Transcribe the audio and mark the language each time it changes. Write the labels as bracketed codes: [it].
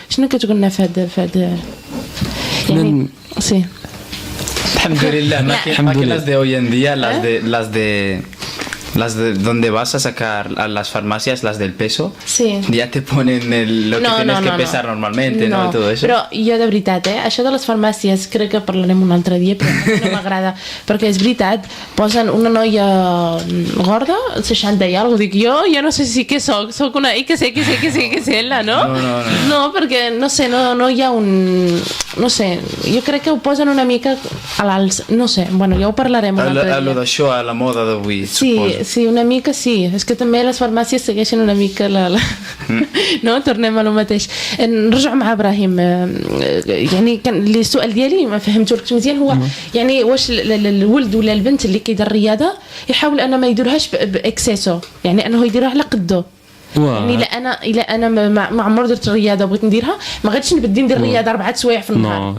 [ar] شنو كتقول لنا في هذا يعني سي الحمد لله ما كاين [es] las de hoy en día las de donde vas a sacar a las farmacias, las del peso, ya te ponen lo que tienes que pesar normalmente, no? Y todo eso. [ca] Però jo de veritat, això de les farmàcies crec que parlarem un altre dia, però no m'agrada, perquè és veritat, posen una noia gorda, 60 i alguna cosa, dic jo no sé si què soc una i que sé ella, no? No, perquè no sé, no hi ha un... no sé, jo crec que ho posen una mica a l'alç, no sé, bueno, ja ho parlarem un altre dia. A lo d'això, a la moda d'avui, suposo. Sí, una mica sí. És que també les farmàcies segueixen una mica no? tornem a lo mateix. [ar] نرجع مع إبراهيم يعني كان السؤال ديالي ما فهمتوش مزيان هو يعني واش الولد ولا البنت اللي كيدير الرياضة يحاول أنه ما يديرهاش بإكسيسو يعني أنه يديرها على قده يعني إلا أنا ما عمر درت الرياضة بغيت نديرها ما غاديش نبدي ندير الرياضة 4 سوايع في النهار